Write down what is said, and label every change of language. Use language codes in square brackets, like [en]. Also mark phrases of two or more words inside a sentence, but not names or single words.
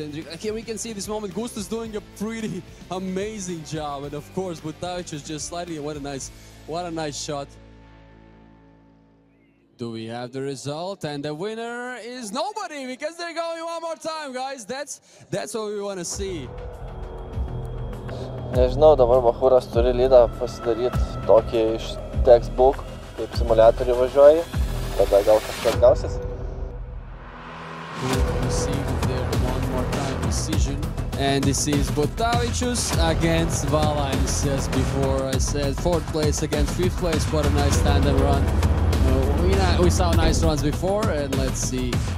[en] And here we can see this moment, Gustas doing a pretty amazing job, and of course Butāvičus just slightly. What a nice shot. Do we have the result? And the winner is nobody, because they're going one more time, guys. That's what we want to see. [lt] Nežinau, dabar Bachūras turi lydą pasidaryti tokį iš textbook, kaip simuliatorių važiuoji. Tada gal kažkas gausis. [en] We see there one more time decision. And this is Butāvičus against Valainis. As before I said, 4th place against 5th place. What a nice tandem run. We saw nice runs before, and let's see.